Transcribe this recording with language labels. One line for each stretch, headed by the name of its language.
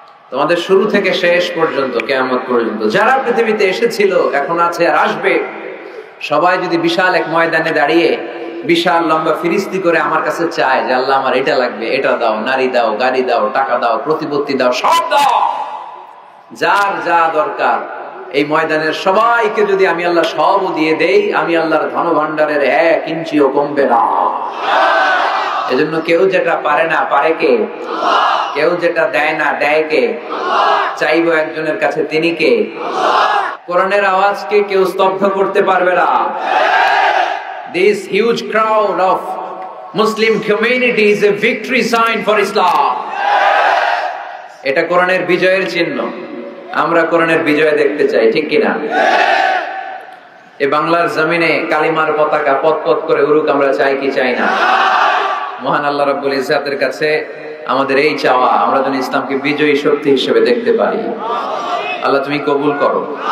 Bangla: তোমাদের শুরু থেকে শেষ পর্যন্ত, কিয়ামত পর্যন্ত যারা পৃথিবীতে এসেছিল, এখন আছে আর আসবে, সবাই যদি বিশাল এক ময়দানে দাঁড়িয়ে বিশাল লম্বা ফিরিস্তি করে আমার কাছে চায় যে আল্লাহ আমার এটা লাগবে, এটা দাও, নারী দাও, গাড়ি দাও, টাকা দাও, প্রতিপত্তি দাও, সব দাও, যার যা দরকার, এই ময়দানের সবাইকে যদি আমি আল্লাহ সবও দিয়ে দেই, আমি আল্লাহর ধন ভান্ডারের 1 ইঞ্চিও কমবে না। এজন্য কেউ যেটা পারে না, পারে কে? আল্লাহ। কেউ যেটা দেয় না, দেয় কে? আল্লাহ। চাইবো একজনের কাছে, তিনি কে? আল্লাহ। কোরআনের আওয়াজকে কেউ স্তব্ধ করতে পারবে না।
English: This huge crowd of Muslim community is a victory sign for Islam.
Bangla: এটা কোরআনের বিজয়ের চিহ্ন। আমরা কোরআনের বিজয় দেখতে চাই, ঠিক কিনা? এই বাংলার জমিনে কালিমার পতাকা পতপত করে উড়ুক, আমরা চাই কি চাই না? মহান আল্লাহ রাব্বুল ইজ্জাতের কাছে আমাদের এই চাওয়া, আমরা যেন ইসলামকে বিজয়ী শক্তি হিসেবে দেখতে পারি। আল্লাহ তুমি কবুল করো।